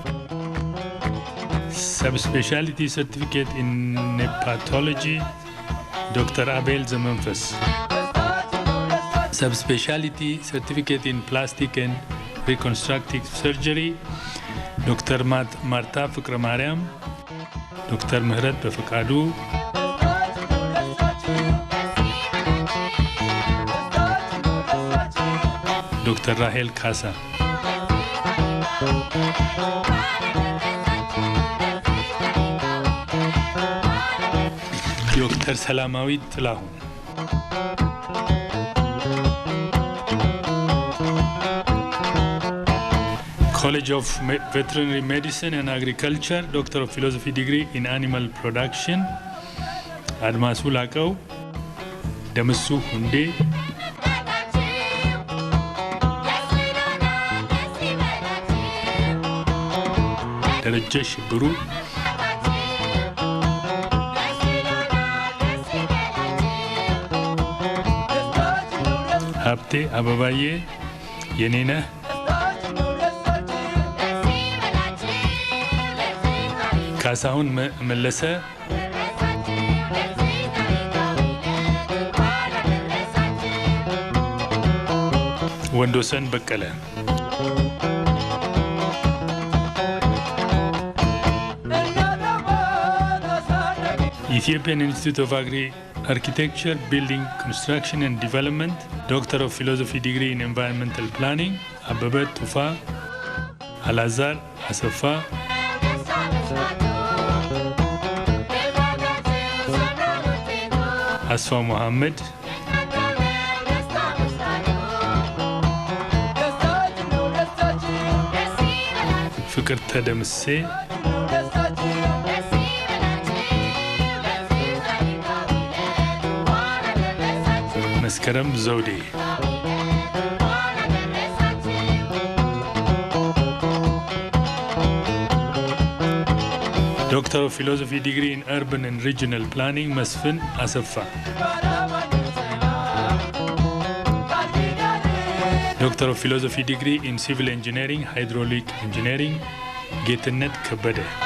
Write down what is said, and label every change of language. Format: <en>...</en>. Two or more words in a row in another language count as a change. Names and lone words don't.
<en>Subspecialty Certificate in Hepatology, Dr. Abel Zemenfes. Subspecialty Certificate in Plastic and Reconstructive Surgery, Dr. Marta Fikramariam, Dr. Mehret Befakadu, Dr. Rahel Kasa. Dr. Salamawi Tlahu. College of Veterinary Medicine and Agriculture, Doctor of Philosophy degree in Animal Production, Admasu Lakau, Damasu Hunde, Darajesh Buru, Hapte Ababaye, Yenina, Kasahun Melesa, Wendosan Bakala. Ethiopian Institute of Architecture, Building, Construction and Development, Doctor of Philosophy degree in Environmental Planning, Ababa Tufa, Alazar Asafa, Asfa Mohammed, Fikr Tadamse, Maskaram Zodi. Doctor of Philosophy degree in Urban and Regional Planning, Masfin Asafa. Doctor of Philosophy degree in Civil Engineering, Hydraulic Engineering, Getenet Kabade.</en>